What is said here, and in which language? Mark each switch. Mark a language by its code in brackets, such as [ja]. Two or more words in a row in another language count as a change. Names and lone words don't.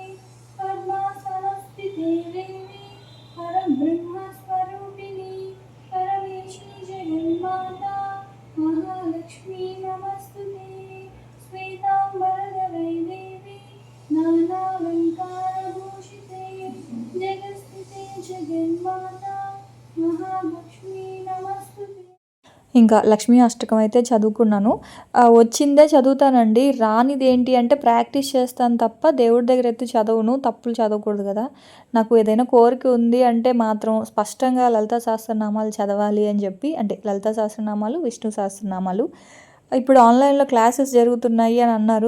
[sa] पद्मासनस्थिते देवी परब्रह्मस्वरूपिणी परमेशी जगन्माता महालक्ष्मी नमस्तुते श्वेतांबरधरे देवी नानालंकारभूषिते जगत्स्थिते जगन्माता महालक्ष्मी नमस्तुते. [te] ఇంకా లక్ష్మీ అష్టకం అయితే చదువుకున్నాను. వచ్చిందే చదువుతానండి. రానిది ఏంటి అంటే ప్రాక్టీస్ చేస్తాను తప్ప దేవుడి దగ్గర ఎత్తి చదవను. తప్పులు చదవకూడదు కదా. నాకు ఏదైనా కోరిక ఉంది అంటే మాత్రం స్పష్టంగా లలితా సహస్రనామాలు చదవాలి అని చెప్పి, అంటే లలితా సహస్రనామాలు, విష్ణు సహస్రనామాలు ఇప్పుడు ఆన్లైన్లో క్లాసెస్ జరుగుతున్నాయి అని అన్నారు.